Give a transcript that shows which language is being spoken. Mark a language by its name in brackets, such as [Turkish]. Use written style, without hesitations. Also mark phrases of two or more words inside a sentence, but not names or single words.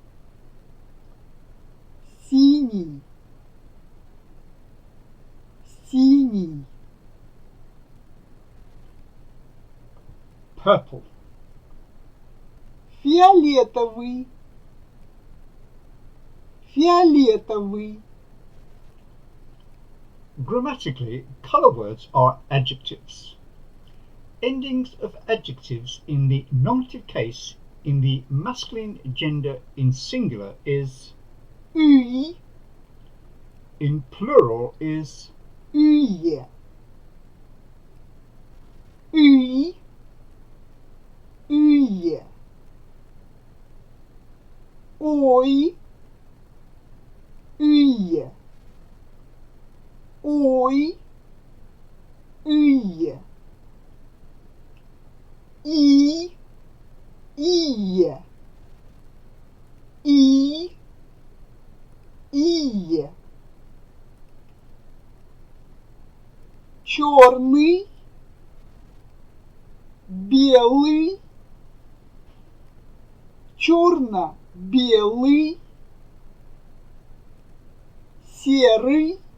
[Russian] Синий. Синий. [English] Purple. [Russian] Фиолетовый. Фиолетовый. [English] Grammatically, colour words are adjectives. Endings of adjectives in the nominative case in the masculine gender in singular is, [Russian] Ый. [English] in plural is, [Russian] Ые. Ый. Ые. Ой. Ие. Ой. Ие. И. Ие. И. Ие. Черный. Белый. Черно-белый. Серый.